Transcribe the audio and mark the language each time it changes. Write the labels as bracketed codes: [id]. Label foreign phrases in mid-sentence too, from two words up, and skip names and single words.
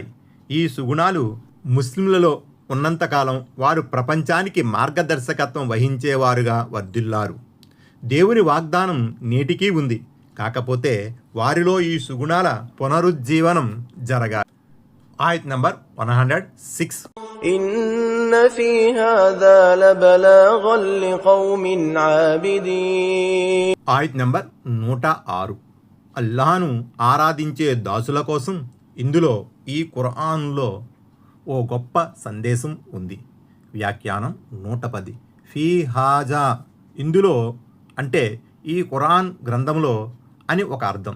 [te] ఈ సుగుణాలు ముస్లింలలో ఉన్నంతకాలం వారు ప్రపంచానికి మార్గదర్శకత్వం వహించేవారుగా వర్ధిల్లారు. దేవుని వాగ్దానం నేటికీ ఉంది. కాకపోతే వారిలో ఈ సుగుణాల పునరుజ్జీవనం జరగాలి. ఆయత్ నంబర్ 106. [ar] إن في هذا لبلاغا لقوم عابدين. [te] ఆయత్ నంబర్ 106. అల్లాహను ఆరాధించే దాసుల కోసం ఇందులో, ఈ ఖురాన్లో ఓ గొప్ప సందేశం ఉంది. వ్యాఖ్యానం 110. [ar] في هذا [te] ఇందులో అంటే ఈ ఖురాన్ గ్రంథంలో అని ఒక అర్థం.